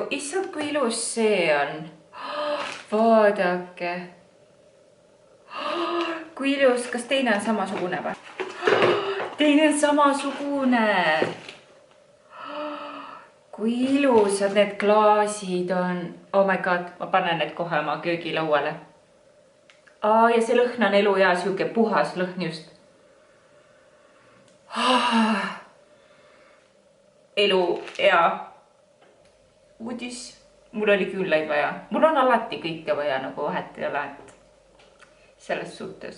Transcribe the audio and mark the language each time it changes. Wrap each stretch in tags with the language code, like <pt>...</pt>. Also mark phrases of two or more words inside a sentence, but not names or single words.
<et>Issand, kui ilus see on. Vaadake. Kui ilus. Kas teine on samasugune või? Teine on samasugune. Kui ilusad need klaasid on.</et> <en>Oh my god,</en> <et>ma panen need kohe oma köögilauale. Ja see lõhn on eluea, siuke puhas lõhn just. Eluea uudis. Mul oli küünlaid vaja. Mul on alati kõike vaja, nagu vahet ei ole, et selles suhtes.</et>